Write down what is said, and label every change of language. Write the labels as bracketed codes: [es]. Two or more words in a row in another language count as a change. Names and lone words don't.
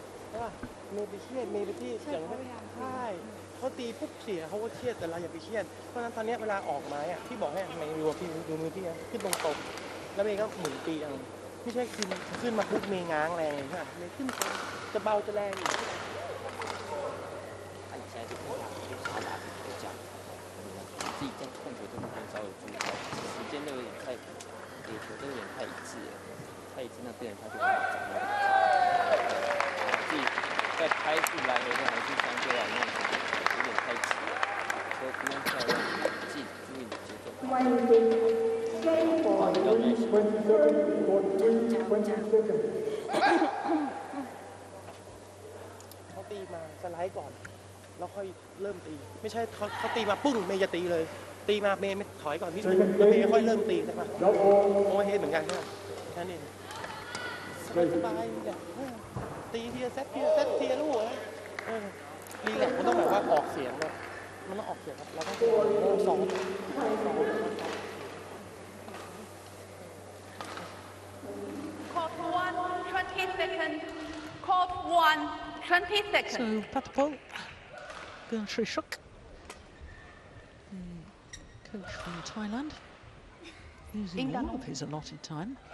[th] ใช่ป่ะเมย์ไปเครียดเมย์ไปที่อย่างนั้นใช่เขาตีปุ๊บเสียเขาก็เครียดแต่เราอย่าไปเครียดเพราะฉะนั้นตอนนี้เวลาออกไม้อะพี่บอกให้เมย์ดูมือพี่ขึ้นตรงๆแล้วเมย์ก็หมุนตีเอาไม่ใช่ขึ้นมาปุ๊บเมย์ง้างแรงเลยใช่ไหมเมย์ขึ้นจะเบาจะแรงอยู่ [zh] 自己在控球这部分稍微注意到，时间都有点太，给球都有点太一致了，太一致那对人他就没办法掌握。自己在拍出来回的还是相对来讲有点太急了，所以不用漂亮，自己注意节奏。要耐心。 [th] เขาตีมาสไลด์ก่อนแล้วค่อยเริ่มตีไม่ใช่เขาตีมาปุ้งเมย์จะตีเลยตีมาเมย์ไม่ถอยก่อนพี่แล้วเมย์ค่อยเริ่มตีใช่ปะโอเวอร์เฮดเหมือนกันใช่ไหมแค่นี้สบายๆเนี่ยตีทีละเซตทีละลูกนะดีแหละมันต้องแบบว่าออกเสียงแบบมันต้องออกเสียงครับเราต้องสอง [en] Court 1, 20 seconds. Court 1, 20 seconds. So Patapol, Beatrice Shuk, coach from Thailand, using all of his allotted time.